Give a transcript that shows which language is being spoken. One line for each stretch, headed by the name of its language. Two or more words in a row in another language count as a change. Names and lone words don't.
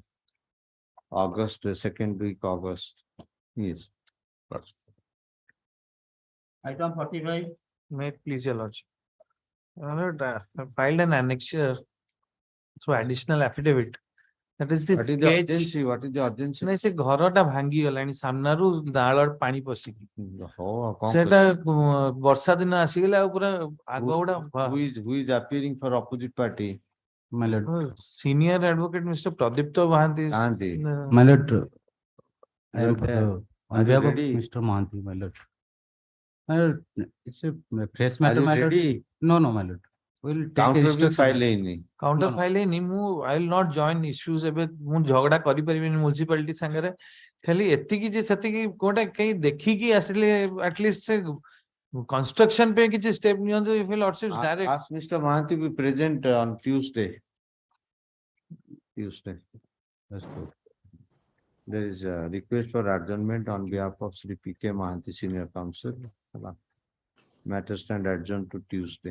English: August, second week August. Yes. Item 45. May it please your lordship. I filed an annexure, so additional affidavit. That is the What is the urgency? What is the urgency?
Odia: ନାଇଁ ସେ ଘରଟା ଭାଙ୍ଗି ଗଲାଣି ସାମ୍ନାରୁ ନାଳ ପାଣି ପଶିକି କଣ ସେଟା ବର୍ଷା ଦିନ ଆସିଗଲା ଆଉ ପୁରା ଆଗ ଗୁଡା
English: who is appearing for opposite party? My lord. Senior advocate Mr. Pradipta Mahanti. My lord. I am there. on behalf of Mr. Mahanti, my lord. My lord, it's a fresh matter, my lord. No, my lord. We'll take Counter file ହେଇନି. Counter file
Odia: ହେଇନି ମୁଁ
English: I will not join issues
Odia: ଏବେ ମୁଁ ଝଗଡା କରିପାରିବିନି municipality ସାଙ୍ଗରେ ଖାଲି ଏତିକି ଯେ ସେତିକି କୋଉଟା କେହି ଦେଖିକି ଆସିଲେ
English: at least
Odia: ସେ construction पे କିଛି step ନିଅନ୍ତୁ
English: if lordships direct. Ask Mr. Mahanti be present on Tuesday. That's good. There is a request for adjournment on behalf of Sri P.K. Mahanti, Senior Counsel. Matter stand adjourned to Tuesday.